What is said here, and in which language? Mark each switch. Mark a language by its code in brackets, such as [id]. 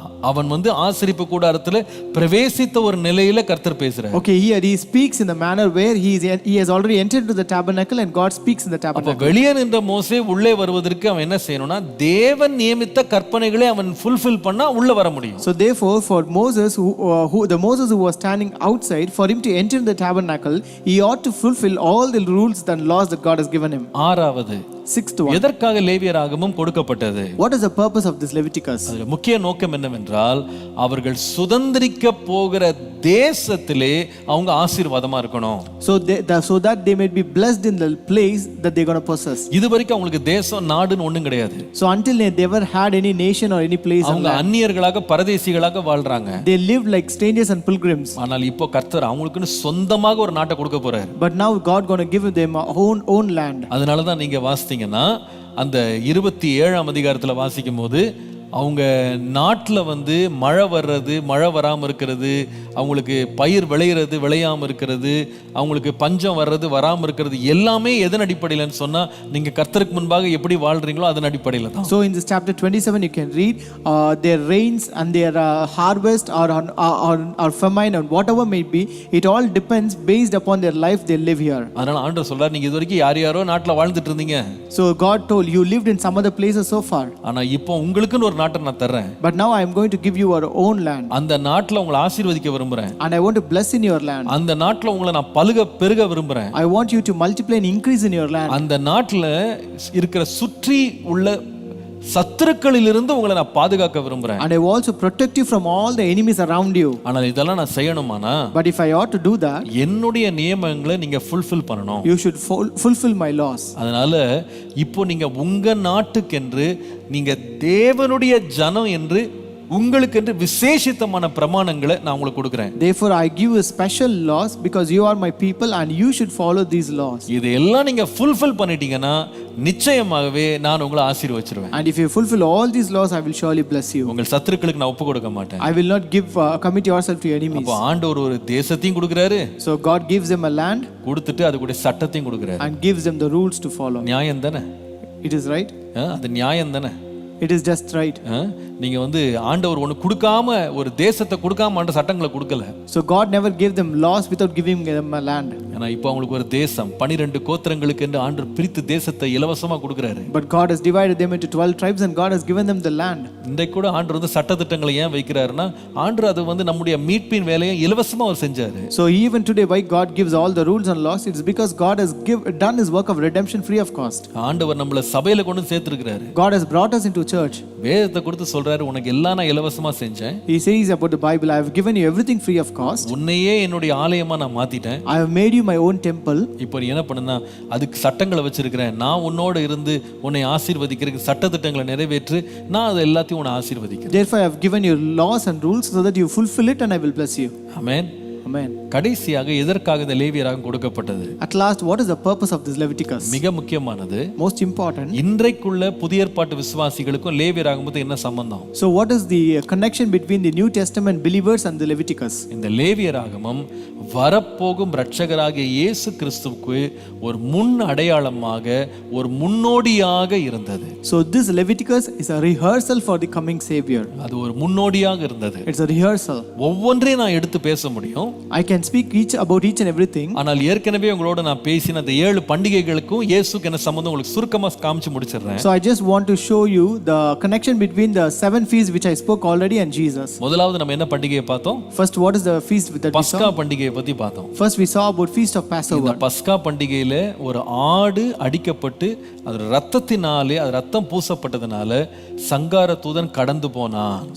[ta] அவன் வந்து ஆசரிப்பு கூடாரத்துல பிரவேசித்த ஒரு நிலையில கர்த்தர் பேசுறார். [en] Okay, here he speaks in the manner where he has already entered into the tabernacle and God speaks in the tabernacle. [ta] அப்ப வெளியே நின்ற மோசே உள்ளே வருவதற்கு அவன் என்ன செய்யணும்னா தேவன் நியமித்த கற்பனைகளை அவன் ஃபுல்ஃபில் பண்ணா உள்ள வர முடியும். [en] So therefore for Moses the Moses who was standing outside, for him to enter the tabernacle, he ought to fulfill all the rules and laws that God has given him. [ta] ஆறாவது, [en] Sixth one, [ta] எதற்காக லேவியராகமம் கொடுக்கப்பட்டது? [en] what is the purpose of this Leviticus? [ta] அதுல முக்கிய நோக்கம் என்னவென்றால் அவர்கள் சுதந்திரிக்க போகிற தேசத்திலே அவங்க ஆசீர்வாதமா இருக்கணும். [en] So that they may be blessed in the place that they're going to possess. [ta] இதுவரைக்கும் அவங்களுக்கு தேசம் நாடுன்னு ஒண்ணும் கிடையாது. [en] So until they never had any nation or any place, [ta] அவங்க அந்நியர்களாக பரதேசிகளாக வாழ்றாங்க. [en] they lived like strangers and pilgrims. [ta] ஆனால் இப்போ கர்த்தர் அவங்களுக்குன்னு சொந்தமாக ஒரு நாட்டை கொடுக்க போறாரு. [en] But now God going to give them own land. [ta] அதனால தான் நீங்க வாசித்தீங்கன்னா அந்த 27ஆம் அதிகாரத்துல வாசிக்கும் போது அவங்க நாட்டில் வந்து மழை வர்றது, மழை வராமல் இருக்கிறது, அவங்களுக்கு பயிர் விளையிறது விளையாமல் இருக்கிறது, அவங்களுக்கு பஞ்சம் வர்றது வராமல் இருக்கிறது எல்லாமே எதன் அடிப்படையில்னு சொன்னால் நீங்கள் கர்த்தருக்கு முன்பாக எப்படி வாழ்றீங்களோ அதன் அடிப்படையில் தான். [en] So in this chapter 27 you can read their rains and their harvest or famine and whatever may be, it all depends based upon their life they live here. [ta] அதனால் ஆண்டவர் சொல்றார், நீங்கள் இது வரைக்கும் யாரோ நாட்டில் வாழ்ந்துட்டு இருந்தீங்க. [en] So God told you lived in some other places so far. [ta] ஆனால் இப்போ உங்களுக்குன்னு ஒரு நாட்டை நான் தர்றேன். [en] But now I am going to give you your own land. [ta] அந்த நாட்டில் உங்களை ஆசீர்வதிக்க விரும்புறேன். [en] And I want to bless in your land. [ta] அந்த நாட்டில் உங்களை நான் பலுக பெருக விரும்புறேன். [en] I want you to multiply and increase in your land. [ta] அந்த நாட்டில் இருக்கிற சுற்றி உள்ள சத்துருக்களிலிருந்து உங்களை நான் பாதுகாக்க விரும்புறேன். [en] And I will also protect you from all the enemies around you. [ta] ஆனால் இதெல்லாம் நான் செய்யணுமானா, [en] But if I ought to do that, [ta] என்னுடைய நியமங்களை நீங்க ஃபுல்ஃபில் பண்ணணும். [en] you should fulfill my laws. [ta] அதனால இப்போ நீங்க உங்க நாட்டுக்கென்று நீங்க தேவனுடைய ஜனம் என்று உங்களுக்கு என்று விசேஷித்தமான பிரமாணங்களை நான் உங்களுக்கு கொடுக்கிறேன். [en] Therefore I give you special laws because you are my people and you should follow these laws. [ta] இதெல்லாம் நீங்க ஃபுல்ஃபில் பண்ணிட்டீங்கன்னா நிச்சயமாகவே நான் உங்களை ஆசீர்வதிச்சிருவேன். [en] And if you fulfill all these laws, I will surely bless you. [ta] உங்கள் சத்துருக்களுக்கு நான் ஒப்பு கொடுக்க மாட்டேன். [en] I will not give commit yourself to your enemies. [ta] அப்போ ஆண்டவர் ஒரு தேசத்தையும் கொடுக்கிறாரு. [en] So God gives them a land [ta] கொடுத்துட்டு அது கூட சட்டத்தையும் கொடுக்கிறாரு. [en] and gives them the rules to follow. [ta] நியாயம் தானே? [en] It is right. [ta] அது நியாயம் தானே? [en] It is just right. [ta] நீங்க வந்து ஆண்டவர் ஒன்று கொடுக்காம ஒரு தேசத்தை கொடுக்காம ஆண்ட சட்டங்களை கொடுக்கல. [en] So God never gave them laws without giving them a land. [ta] ஏன்னா இப்போ அவங்களுக்கு ஒரு தேசம் 12 கோத்திரங்களுக்கு என்று ஆண்டவர் பிரித்து தேசத்தை இலவசமா கொடுக்கிறாரு. [en] But God has divided them into 12 tribes and God has given them the land. [ta] இன்றைக்கு கூட ஆண்டவர் வந்து சட்டதிட்டங்களை ஏன் வைக்கிறாருன்னா ஆண்டவர் அது வந்து நம்முடைய மீட்பின் வேலையை இலவசமா அவர் செஞ்சாரு. [en] So even today why God gives all the rules and laws, it is because God has done his work of redemption free of cost. [ta] ஆண்டவர் நம்மள சபையில கொண்டு சேர்த்திருக்கிறாரு. [en] God has brought us into church. [ta] வேதத்தை கொடுத்து சொல்றாரு, உனக்கு எல்லாம் நான் இலவசமா செஞ்சேன். [en] He says about the Bible, I have given you everything free of cost. [ta] உன்னையே என்னுடைய ஆலயமா நான் மாத்திட்டேன். [en] I have made you my own temple. [ta] இப்போ நீ என்ன பண்ணுனா அதுக்கு சட்டங்களை வச்சிருக்கிறேன். நான் உன்னோட இருந்து உன்னை ஆசீர்வதிக்கிறதுக்கு சட்டதிட்டங்களை நிறைவேற்று. நான் அது எல்லாத்தையும் உன்னை ஆசீர்வதிக்கிறேன். [en] Therefore I have given you laws and rules so that you fulfill it and I will bless you. Amen. Amen. [ta] கடைசியாக எதற்காக இந்த லேவியராகம் கொடுக்கப்பட்டது? [en] At last, what is the purpose of this Leviticus? [ta] மிக முக்கியமானது, [en] most important. [ta] இன்றைக்குள்ள புதிய ஏற்பாட்டு விசுவாசிகளுக்கும் லேவியராகமுக்கு என்ன சம்பந்தம்? [en] So what is the connection between the New Testament believers and the Leviticus? [ta] இந்த லேவியராகமம் வரப்போகும் இரட்சகராகிய இயேசு கிறிஸ்துவுக்கு ஒரு முன் அடையாளமாக ஒரு முன்னோடியாக இருந்தது. [en] So this Leviticus is a rehearsal for the coming savior. [ta] அது ஒரு முன்னோடியாக இருந்தது. [en] It's a rehearsal. [ta] ஒவ்வொன்றையும் நான் எடுத்து பேச முடியும். [en] I can speak about each and everything. [ta] ஆனால் ஏற்கனவே உங்களோட நான் பேசின அந்த 7 பண்டிகைகளுக்கும் இயேசுக்கு என்ன சம்பந்தம் உங்களுக்கு சுருக்கமா காமிச்சு முடிச்சிடுறேன். [en] So I just want to show you the connection between the 7 feasts which I spoke already and Jesus. [ta] முதலாவது நம்ம என்ன பண்டிகையை பார்த்தோம்? [en] First, what is the feast that we saw? [ta] பஸ்கா பண்டிகையை பத்தி பார்த்தோம். [en] First we saw about feast of Passover. [ta] இந்த பஸ்கா பண்டிகையில ஒரு ஆடு அடிக்கப்பட்டு அது ரத்தத்தினாலே அது ரத்தம் பூசப்பட்டதனால சங்கார தூதன் கடந்து போனான்.